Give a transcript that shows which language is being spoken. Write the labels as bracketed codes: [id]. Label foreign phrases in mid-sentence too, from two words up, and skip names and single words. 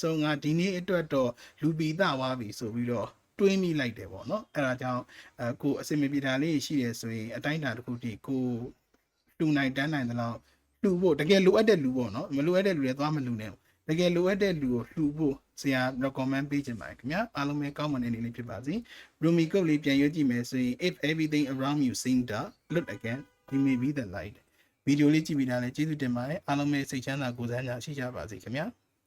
[my] ဆုံးကဒီနေ့အတွက်တော့လူပီသသွားပြီဆိုပြီးတော့တွေးမိလိုက်တယ်ပေါ့နော်အဲ့ဒါကြောင့်ကိုအစင်မပြေတာလေးရှိတယ်ဆိုရင်အတိုင်းအတာတစ်ခုတည်းကိုလှူနိုင်တန်းနိုင်သလောက်လှူဖို့တကယ်လိုအပ်တဲ့လူပေါ့နော်မလိုအပ်တဲ့လူတွေသွားမလှူနဲ့တကယ်လိုအပ်တဲ့လူကိုလှူဖို့ဆရာ recommend ပေးချင်ပါတယ်ခင်ဗျာအားလုံးပဲကောင်းမွန်တဲ့နေ့လေးဖြစ်ပါစေ Rumi ကုတ်လေးပြန်ရွေးကြည့်မယ်ဆိုရင် [en] if everything around you seems dark look again you may be the light [my] ဗီဒီယိုလေးကြည့်ပြီးသားလဲကျေးဇူးတင်ပါတယ်အားလုံးပဲစိတ်ချမ်းသာကိုယ်စားညာရှိကြပါစေခင်ဗျာ